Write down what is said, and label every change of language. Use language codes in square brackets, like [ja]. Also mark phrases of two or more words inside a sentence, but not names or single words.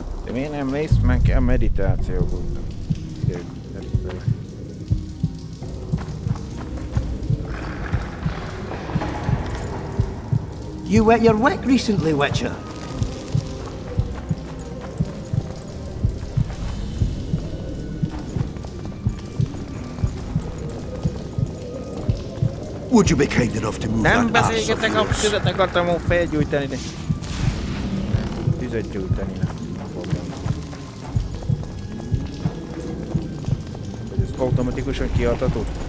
[hu] De miért nem mész meg a meditációba? [en] You wet your wick recently, Witcher? Would you be kind enough to move [hu] Nem [en] that arse of [hu] beszélgetek, a [en] yours? [hu] tüzet akartam volna felgyújtani, de... Tüzet gyújtani, nem. Hogy ez automatikusan kiadható?